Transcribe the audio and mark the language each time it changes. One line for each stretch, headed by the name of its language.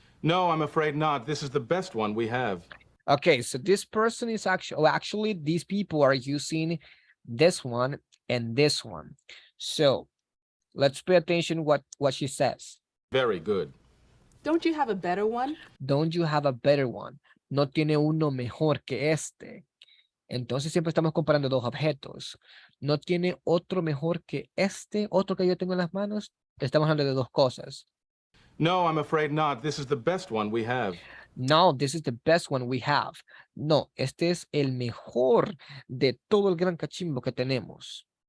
English: No, I'm afraid not. This is the best one we have. Okay, so this person is actually these people are using this one and this one. So let's pay attention what she says. Very good. Don't you have a better one? Don't you have a better one?
Spanish: No tiene uno mejor que este. Entonces siempre estamos comparando dos objetos. No tiene otro mejor que este, otro que yo tengo en las manos. Estamos hablando de dos cosas.
English: No, I'm afraid not. This is the best one we have. No, this is the best one we have.
Spanish: No, este es el mejor de todo el gran cachimbo que tenemos.